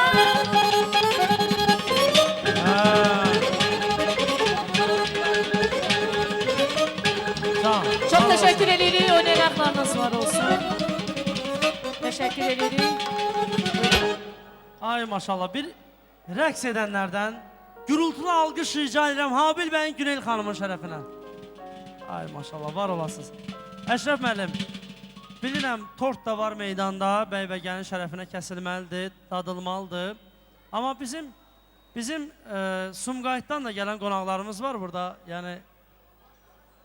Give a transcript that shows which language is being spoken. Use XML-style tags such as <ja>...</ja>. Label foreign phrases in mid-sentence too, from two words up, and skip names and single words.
<tr>Tamam. Çok teşekkür ederim.</tr> <az>Oynayacaklarınız var olsun.</az> <tr>Teşekkür ederim.</tr> <az>Ay maşallah bir rəqs edənlərdən gürültülü alqış rica edirəm Habil bəyin Günel xanımın şərəfinə. Ay maşallah var olasınız. Əşrəf müəllim, bilirəm tort da var meydanda, bəy-bəgənin şərəfinə kəsilməlidir, dadılmalıdır. Amma bizim Sumqayıtdan da gələn qonaqlarımız var burada.</az>